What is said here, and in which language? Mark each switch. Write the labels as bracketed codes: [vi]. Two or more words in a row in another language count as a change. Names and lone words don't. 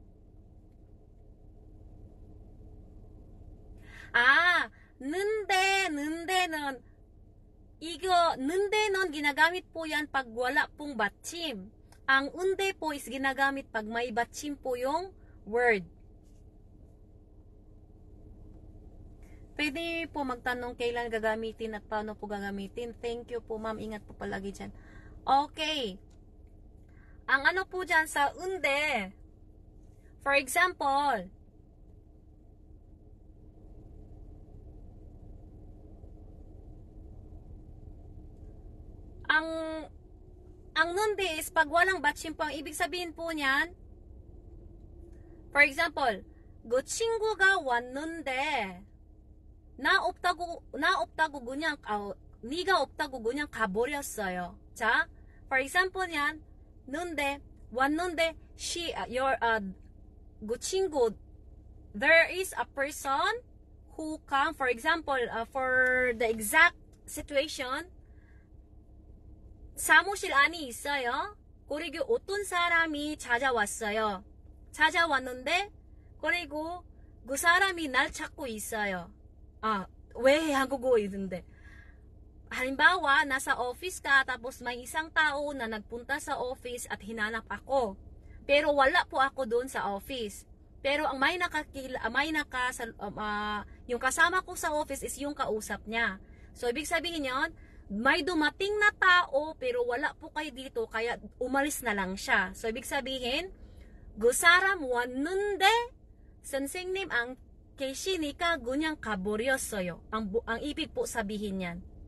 [ko] 는데는 는데는 [tl] ginagamit po yan pag wala pong batchim. Ang unde po is ginagamit pag may batchim po yung word. Pwede po magtanong kailan gagamitin at paano po gagamitin. [en] Thank you [tl] po, ma'am. Ingat po palagi dyan. Okay. Ang ano po dyan sa unde. [en] For example, [tl] ang nunde is pag walang batchim po. Ang ibig sabihin po niyan, [en] for example, [ko] 그 친구가 왔는데 나 없다고 그냥 네가 없다고 그냥 가버렸어요. 자, [en] for example [ko] niyan, 는데 왔는데 그 친구, [en] there is a person who come, for example, for the exact situation, [ko] 사무실 안에 있어요. 그리고 어떤 사람이 찾아왔어요. 찾아왔는데 그리고 그 사람이 날 찾고 있어요. 왜 한국어 있는데? [tl] Halimbawa, nasa office ka tapos may isang tao na nagpunta sa office at hinanap ako. Pero wala po ako doon sa office. Pero ang yung kasama ko sa office is yung kausap niya. So ibig sabihin yon, may dumating na tao pero wala po kayo dito kaya umalis na lang siya. So ibig sabihin, [ko] 그 사람 왔는데 선생님 ang 계시니까 그냥 가버렸어요. [tl] Ang ibig po sabihin yan.